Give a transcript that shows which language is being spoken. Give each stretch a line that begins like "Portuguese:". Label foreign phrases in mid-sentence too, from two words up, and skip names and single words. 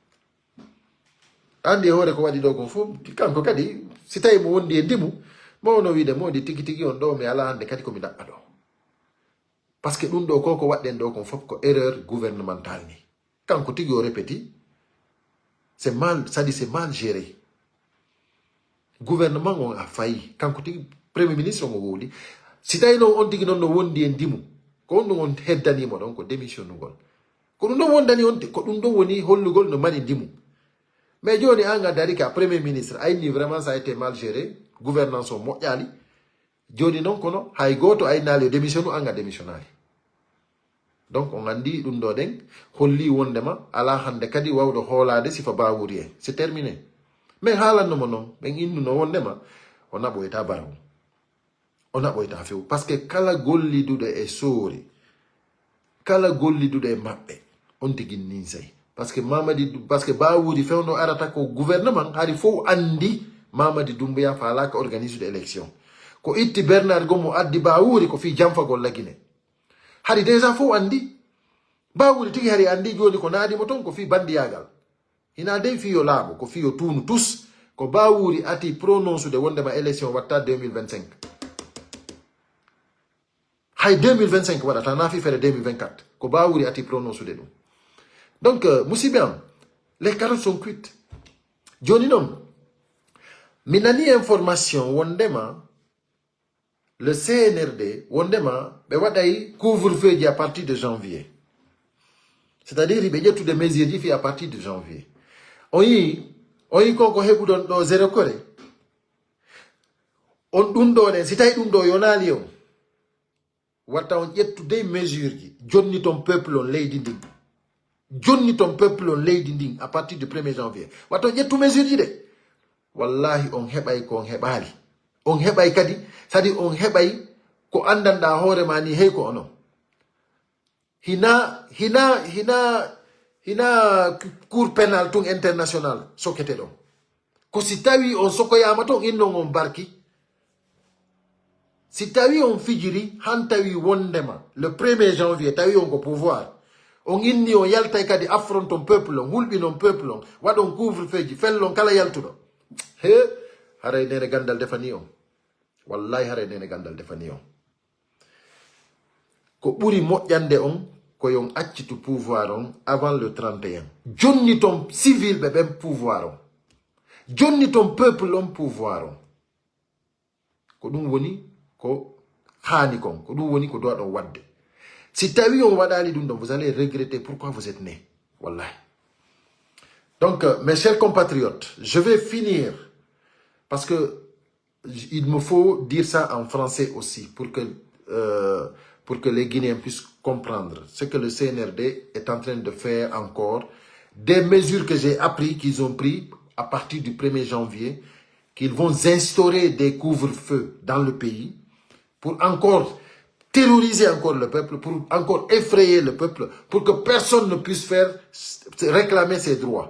Fula: andi hoore ko waɗi ɗo ko fof kanko kadi si tawi mo wondi e ndimu mawno wiide modi tigi tigi on ɗo mi ala hande kadi komi daɓɓa ɗo
French: parce que
Fula: ɗum ɗo koko waɗɗen ɗo kon fof ko
French: erreur gouvernementale
Fula: ni kanko tigi o répéti
French: c'est mal c'est mal géré gouvernement on a failli
Fula: kanko tigi
French: premier ministre
Fula: on o wowli si tawi noon on tigi noon no wondi e ndimu ko on on heddanimo ɗon ko démissionnugol ko ɗum ɗon wondani on ko ɗum ɗon woni hollugol no mani ndimu mais joni an a dari ka
French: premier ministre
Fula: ayni
French: vraiment ça a été mal géré gouvernance
Fula: o moƴƴali joni noon kono hay goto aynali o démissionnu an a démissionnali donc on andi ɗum ɗo ɗen holli wondema ala hande kadi wawɗo hoolade sifa Bawuri en
French: c'est terminé mais
Fula: haalannomo noon ɓen innuno wondema o naɓoyta bara mum o naɓoyta few
French: parce que
Fula: kala golliduɗo e soori kala golliduɗo e maɓɓe on tigin nin sey
French: parce que
Fula: Bawuri fewno arata ko gouvernement hari fof andi Mamadi Doumbouya falaka organisude élection ko itti Bernard Gomo addi Bawuri ko fi jamfagol lagine hari déjà fof andi Bawuri tigi hari andi joni ko naadimo ton ko fi bandiyagal hina dey fiyo laaɓo ko fiyo tunu tous ko Bawuri ati prononcude wondema élection watta 2025 hay 2025 waɗata na fi fere 2024 ko Bawuri ati prononcude ɗum donc musidɓe am
French: les carottes sont cuites
Fula: joni noon Minani information, wondema, le CNRD, wondema,
French: couvre-feu à partir de janvier. C'est-à-dire, il y a toutes les mesures à partir de janvier. On y a zéro coré.
Fula: On dundonen si tay dundo yonali on wata on yettu
French: des mesures qui
Fula: jonni ton peuple on leydi ndin jonni ton peuple on leydi ndin
French: à partir du 1er janvier
Fula: wata on yettu mesures ji de wallahi on hebay ko on hebali on hebay kadi sadi on hebay ko andanda hoore mani hey ko ono hina
French: cour pénal
Fula: tung international sokete do ko si tawi on sokoyama ton inno on barki. Si tawi on fijiri, han tawi wondema,
French: le 1er janvier,
Fula: tawi on ko pouvoir. On inni on yalta kadi affronte ton peuple, on hulbi non peuple, on wadon couvre feji, fellon kala yaltudo. He, haray nene gandal defani on. Wallahi haray nene gandal defani on. Ko buri moƴƴande on, ko yon accitu pouvoir on
French: avant le 31.
Fula: Jonni ton civil be ben pouvoir on. Jonni ton peuple on pouvoir on. Ko dum woni ko hani kon ko dum woni ko doit on wadde si tawi on wadali dum
French: vous allez regretter pourquoi vous êtes né
Fula: wallahi.
French: Donc mes chers compatriotes, je vais finir parce que il me faut dire ça en français aussi pour que les Guinéens puissent comprendre ce que le CNRD est en train de faire encore, des mesures que j'ai appris qu'ils ont pris à partir du 1er janvier, qu'ils vont instaurer des couvre-feux dans le pays pour encore terroriser encore le peuple, pour encore effrayer le peuple, pour que personne ne puisse réclamer ses droits.